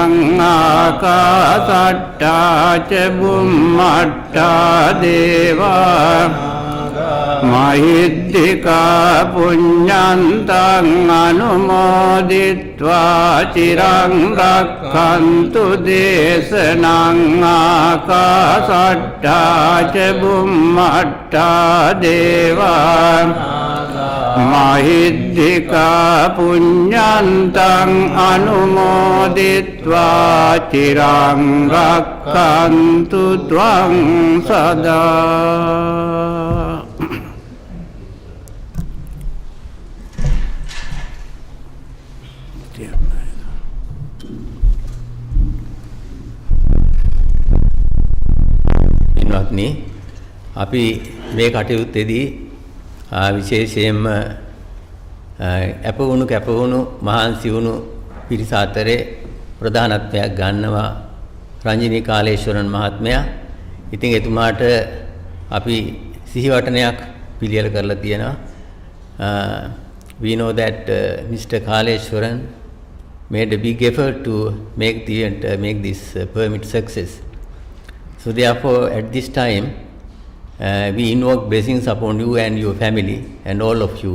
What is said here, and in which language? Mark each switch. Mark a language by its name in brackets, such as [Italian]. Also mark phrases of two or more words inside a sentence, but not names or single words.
[Pali] ආකාසට්ඨා ච බුම්මට්ඨා දේවා මහිද්దికා පුඤ්ඤන්තං අනුමෝදිත්වා චිරං රක්ඛන්තු දේශනං ආකාසට්ඨා ච බුම්මට්ඨා දේවා මහිද්దికා පුඤ්ඤන්තං අනුමෝදිත්වා චිරං රක්ඛන්තු ත්වං සදා. [Sinhala] පින්වත්නි, අපි මේ කටයුත්තේදී විශේෂයෙන්ම අපවුණු කැපවුණු මහාන්සි වුණු පිරිස අතරේ ප්‍රධානත්වයක් ගන්නවා රංජිනී කාලේශ්වරන් මහත්මයා. ඉතින් එතුමාට අපි සිහිවටනයක් පිළියෙල කරලා තියෙනවා. [English] We know that Mr. Kaleshwaran made a big effort to make this permit success. So therefore, at this time, we invoke blessings upon you and your family and all of you.